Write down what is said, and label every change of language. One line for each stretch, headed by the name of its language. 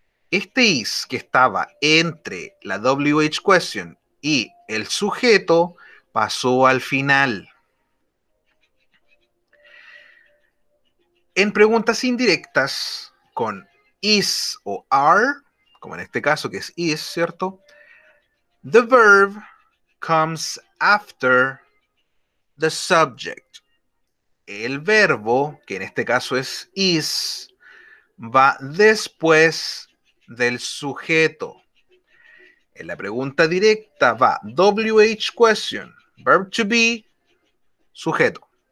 Spanish: Este is que estaba entre la WH question y el sujeto pasó al final. En preguntas indirectas con is o are, como en este caso que es is, ¿cierto?
English: The verb comes after the subject.
Spanish: El verbo, que en este caso es is, va después del sujeto. En la pregunta directa va WH question, verb to be, sujeto.